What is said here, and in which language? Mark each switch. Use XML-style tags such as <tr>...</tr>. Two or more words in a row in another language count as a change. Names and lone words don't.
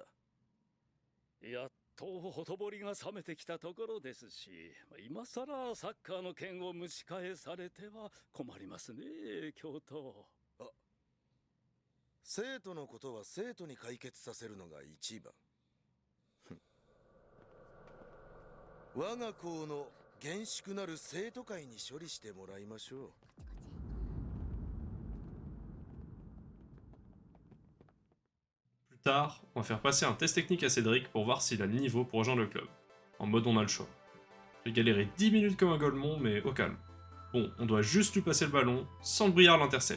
<ja>やっとほとぼりが冷めてきたところですし、今さらサッカーの件を蒸し返されては困りますね、教頭。生徒のことは生徒に解決させるのが一番。我が校の厳粛なる生徒会に処理してもらいましょう。</ja> <fr>Plus tard, on va faire passer un test technique à Cédric pour voir s'il a le niveau pour rejoindre le club. En mode on a le choix. J'ai galéré 10 minutes comme un golemon, mais au calme. Bon, on doit juste lui passer le ballon, sans que Briard l'intercepte.</fr>